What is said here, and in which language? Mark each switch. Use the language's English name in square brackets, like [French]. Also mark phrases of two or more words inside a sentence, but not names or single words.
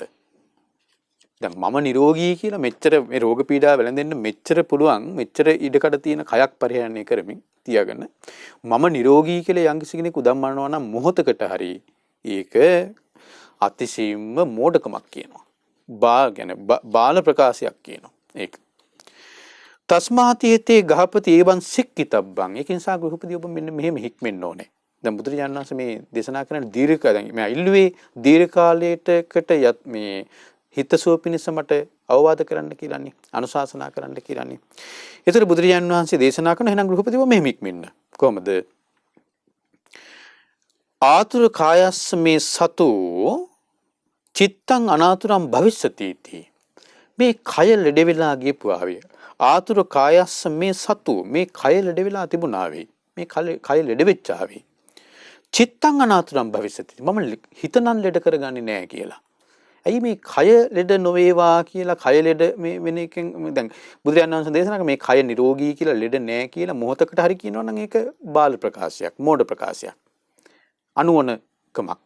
[Sinhala] දැන් මම නිරෝගී කියලා මෙච්චර මේ රෝග පීඩා වැළඳෙන්න මෙච්චර පුළුවන් මෙච්චර ඉඩකඩ තියෙන කයක් පරිහරණය කරමින් තියාගෙන මම නිරෝගී කියලා යම්කිසි කෙනෙක් උදම්මනවා නම් මොහොතකට හරි ඒක අතිශයින්ම මෝඩකමක් කියනවා. බාල ප්‍රකාශයක් කියනවා. [Pali] ඒක තස්මාතියතේ ගහපති ඒවන් සික්කිතබ්බං. [Sinhala] ඒක නිසා ගෘහපති ඔබ මෙන්න මෙහෙම හික්මෙන්න ඕනේ. දැන් බුදුරජාණන් වහන්සේ මේ දේශනා කරන දීර්ඝ දැන් මම ඉල්ලුවේ දීර්ඝ කාලයකට මේ හිතසුව පිණිස මට අවවාද කරන්න කියලානේ අනුශාසනා කරන්න කියලානේ. ඒතර බුදුරජාණන් වහන්සේ දේශනා කරන එහෙනම් ගෘහපතිව මෙහෙම හික්මෙන්න. [Pali] කොහොමද? ආතුර කායස්ස මේ සතු චිත්තං අනාතුරම් භවිස්සති इति. [Sinhala] මේ කය ලෙඩ වෙලා ගියපුවාවේ [Pali] ආතුර කායස්ස මේ සතු [Sinhala] මේ කය ලෙඩ වෙලා තිබුණාවේ මේ කය ලෙඩ වෙච්චාවේ [Pali] චිත්තං අනාතුරම් භවිස්සති. [Sinhala] මම හිතනම් ලෙඩ කරගන්නේ නැහැ කියලා. ඇයි මේ කය ලෙඩ නොවේවා කියලා කය ලෙඩ මේ වෙන එකෙන් දැන් බුදුරජාණන් වහන්සේ දේශනා කරා මේ කය නිරෝගී කියලා ලෙඩ නැහැ කියලා මොහොතකට හරි කියනවා නම් ඒක බාල ප්‍රකාශයක් මෝඩ ප්‍රකාශයක් අනුවණකමක්.